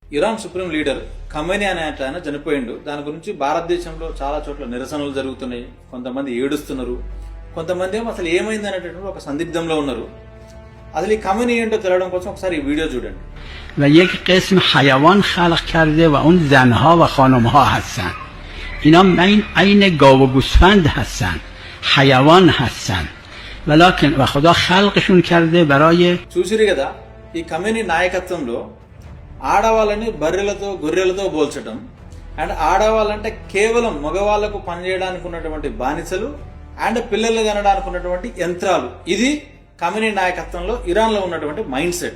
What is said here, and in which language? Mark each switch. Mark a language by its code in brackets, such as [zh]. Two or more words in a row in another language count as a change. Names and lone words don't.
[te] ఇరాన్ [en] supreme leader [te] ఖమేనీ అనే ఆయన చనిపోయిండు. దాని గురించి భారతదేశంలో చాలా చోట్ల నిరసనలు జరుగుతున్నాయి. కొంతమంది ఏడుస్తున్నారు, కొంతమంది ఏమో అసలు ఏమైంది అనేటటువంటి ఒక సందిగ్ధంలో ఉన్నారు. అసలు ఈ ఖమేనీ ఏంటో తెలియడం కోసం ఒకసారి ఈ వీడియో చూడండి. [fa] و یک قسم حیوان خلق کرده و اون زنها و خانمها هستن. اینا عین گاو و گوسفند هستن، حیوان هستن، ولکن و خدا خلقشون کرده برای [te] చూసిరు కదా, ఈ ఖమేనీ నాయకత్వంలో ఆడవాళ్ళని బర్రెలతో గొర్రెలతో పోల్చడం అండ్ ఆడవాళ్ళంటే కేవలం మగవాళ్లకు పనిచేయడానికి ఉన్నటువంటి బానిసలు అండ్ పిల్లలు కనడానికి ఉన్నటువంటి యంత్రాలు. ఇది ఖమేనీ నాయకత్వంలో ఇరాన్ లో ఉన్నటువంటి [en] mind set.